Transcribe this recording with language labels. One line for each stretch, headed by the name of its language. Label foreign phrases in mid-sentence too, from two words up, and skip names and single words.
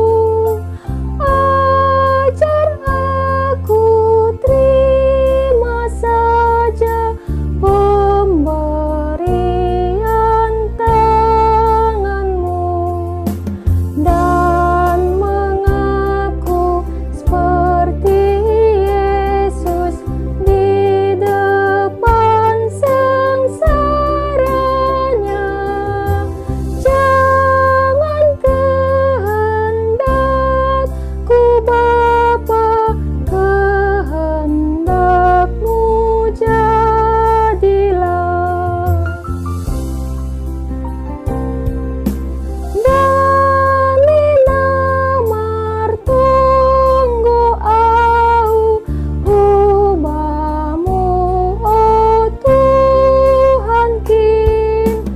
Indonesian: ajar aku terima saja pemberian tangan-Mu dan mengaku seperti Yesus di depan sengsaranya. Jangan kehendakku Bapa, kehendak-Mu jadilah.
Batak Simalungun: Dalina martunggo au hubamu oh Tuhan kin,